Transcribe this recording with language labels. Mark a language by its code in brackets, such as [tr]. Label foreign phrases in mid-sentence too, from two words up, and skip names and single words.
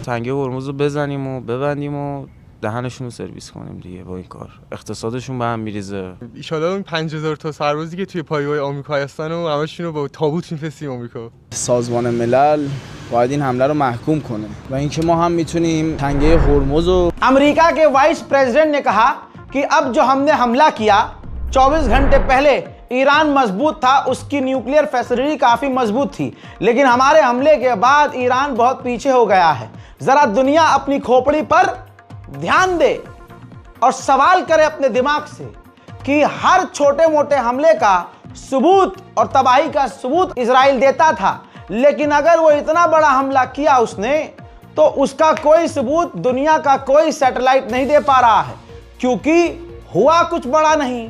[fa] تنگه هرمز رو بزنیم و ببندیم و دهنشون رو سرویس کنیم دیگه. با این کار اقتصادشون به هم میریزه. ان شاءالله اون 5000 تا سربازی که توی پایگاه آمریکا هستن و همشون رو با تابوت میفرستیم آمریکا. سازمان ملل باید این حمله رو محکوم کنه و اینکه ما هم میتونیم تنگه هرمز رو [hi] अमेरिका के [en] vice president [hi] ने कहा कि अब जो हमने हमला किया 24 घंटे पहले ईरान मजबूत था, उसकी [en] nuclear facility [hi] काफी मजबूत थी, लेकिन हमारे हमले के बाद ईरान बहुत पीछे हो गया है। जरा दुनिया अपनी खोपड़ी पर ध्यान दे और सवाल करे अपने दिमाग से कि हर छोटे मोटे हमले का सबूत और तबाही का सबूत इजराइल देता था, लेकिन अगर वो इतना बड़ा हमला किया उसने, तो उसका कोई सबूत दुनिया का कोई सैटेलाइट नहीं दे पा रहा है, क्योंकि हुआ कुछ बड़ा नहीं।